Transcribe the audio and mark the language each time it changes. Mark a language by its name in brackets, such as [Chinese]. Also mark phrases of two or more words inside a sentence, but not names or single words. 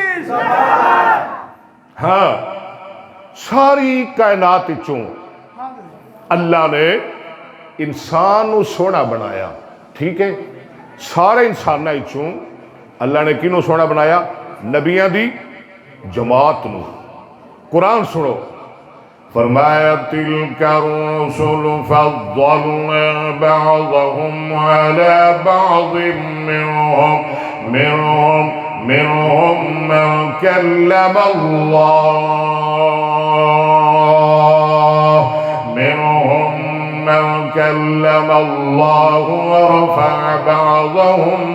[Punjabi] ہاں ساری کائنات چوں اللہ نے انسان نوں سوہنا بنایا، ٹھیک ہے. سارے انساناں وچوں اللہ نے کینوں سوہنا بنایا? نبیاں دی جماعت نوں۔ قرآن سنو، فرمایا [Arabic] تلك الرسل فضلنا بعضهم على بعض منهم من كلم الله كلم الله ورفع بعضهم